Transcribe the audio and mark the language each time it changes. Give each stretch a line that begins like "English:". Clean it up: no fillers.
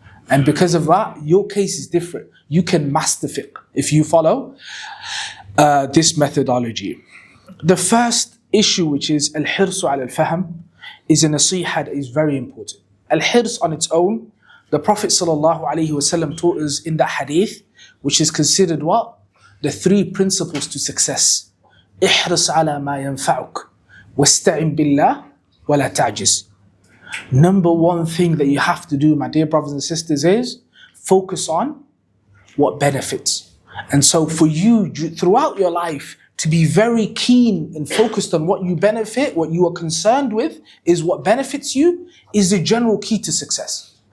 English: And because of that, your case is different. You can master fiqh if you follow this methodology. The first issue, which is
Arabic: al-hirsu ala al-fahm,
English: is a nasiha that is very important. Al-hirs on its own, the Prophet ﷺ taught us in the hadith, which is considered what? The 3 principles to success.
Arabic: احرص على ما ينفعك واستعن بالله ولا تعجز.
English: Number 1 thing that you have to do, my dear brothers and sisters, is focus on what benefits. And so for you, throughout your life, to be very keen and focused on what you benefit, what you are concerned with, is what benefits you, is the general key to success.